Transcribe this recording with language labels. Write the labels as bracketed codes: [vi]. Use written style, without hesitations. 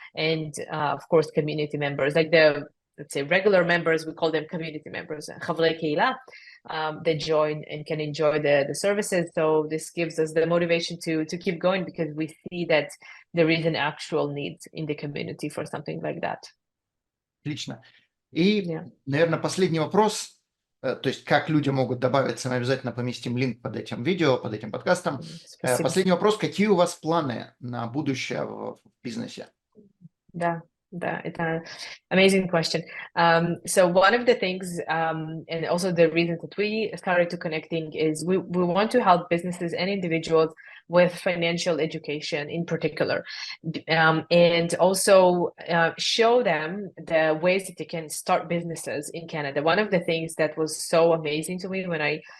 [en] And of course, community members, like let's say regular members, we call them community members, [he] חברי קהילה, [en] they join and can enjoy the services. So this gives us the motivation to keep going, because we see that there is an actual need in the community for something like that. [ru] Отлично. И, наверное, последний вопрос, то есть как люди могут добавиться, мы обязательно поместим линк под этим видео, под этим подкастом. Спасибо. Последний вопрос, какие у вас планы на будущее в бизнесе? [en] Да, it's an amazing question. So one of the things, and also the reason that we started to connecting is we want to help businesses and individuals with financial education in particular, and also show them the ways that they can start businesses in Canada. One of the things that was so amazing to me when I